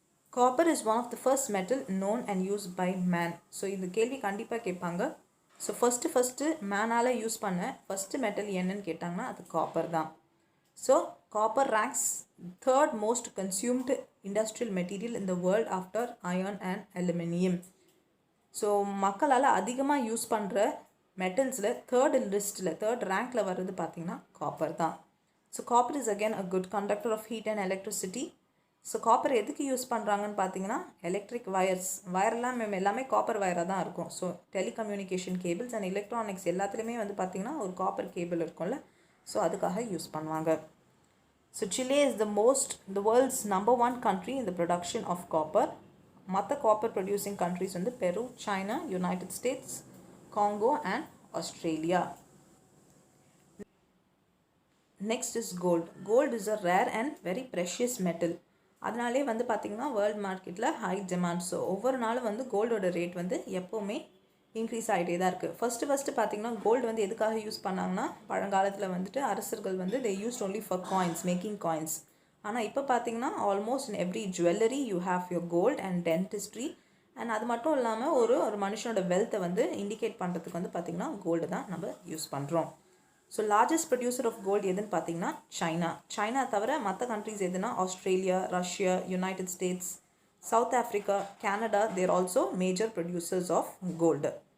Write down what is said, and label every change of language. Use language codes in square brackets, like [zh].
[en] Copper is one of the first metal known and used by man. [ta] So இந்த கேள்வி கண்டிப்பாக கேட்பாங்க. So first மேனால் use பண்ண first metal என்னன்னு கேட்டாங்கன்னா அது காப்பர் தான். [en] So copper ranks 3rd most consumed industrial material in the world after iron and aluminium. [ta] So மக்களால் அதிகமாக யூஸ் பண்ணுற மெட்டல்ஸில் 3rd ரேங்க்கில் வர்றது பார்த்திங்கன்னா காப்பர் தான். [en] So copper is again a good conductor of heat and electricity. [ta] So copper எதுக்கு use பண்ணுறாங்கன்னு பார்த்தீங்கன்னா electric வயர்லாம் எல்லாமே காப்பர் வயராக தான் இருக்கும். So telecommunication cables and electronics எல்லாத்துலேயுமே வந்து பார்த்திங்கன்னா ஒரு காப்பர் கேபிள் இருக்கும்ல, ஸோ அதுக்காக யூஸ் பண்ணுவாங்க. [en] So Chile is the world's number 1 country in the production of copper. [ta] மற்ற காப்பர் ப்ரொடியூசிங் கண்ட்ரிஸ் வந்து பெரு, China, United states, Congo and Australia. [en] Next is gold. Gold is a rare and very precious metal. [ta] அதனாலே வந்து பார்த்திங்கன்னா world மார்க்கெட்டில் high demand. So ஒவ்வொரு நாளும் வந்து கோல்டோட ரேட் வந்து எப்போவுமே இன்க்ரீஸ் ஆகிட்டே தான் இருக்குது. ஃபஸ்ட்டு பார்த்திங்கன்னா கோல்டு வந்து எதுக்காக யூஸ் பண்ணாங்கன்னா பழங்காலத்தில் வந்துட்டு அரசர்கள் வந்து [en] they used only for coins, making coins. [ta] ஆனால் இப்போ பார்த்திங்கன்னா [en] almost in every jewelry you have your gold and dentistry [ta] and அது மட்டும் இல்லாமல் ஒரு மனுஷனோட வெல்த்தை வந்து இண்டிகேட் பண்ணுறதுக்கு வந்து பார்த்திங்கன்னா கோல்டு தான் நம்ம யூஸ் பண்ணுறோம். [en] so largest producer of gold [ta] எதுன்னு பார்த்தீங்கன்னா [en] China [ta] தவிர மற்ற [en] Countries எதுனா Australia, Russia, United States, South Africa, Canada, there also major producers of gold.